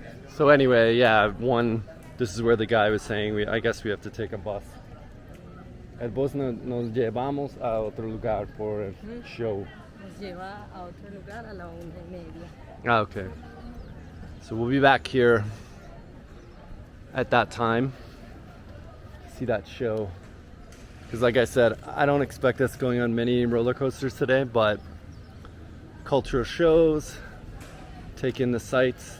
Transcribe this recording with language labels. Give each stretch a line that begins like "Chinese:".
English: So anyway, yeah, this is where the guy was saying, I guess we have to take a bus.
Spanish: El bus nos llevamos a otro lugar por el show. Nos lleva a otro lugar a la 1:30.
English: Ah, okay. So we'll be back here at that time to see that show. Because like I said, I don't expect us going on many roller coasters today, but cultural shows, take in the sights.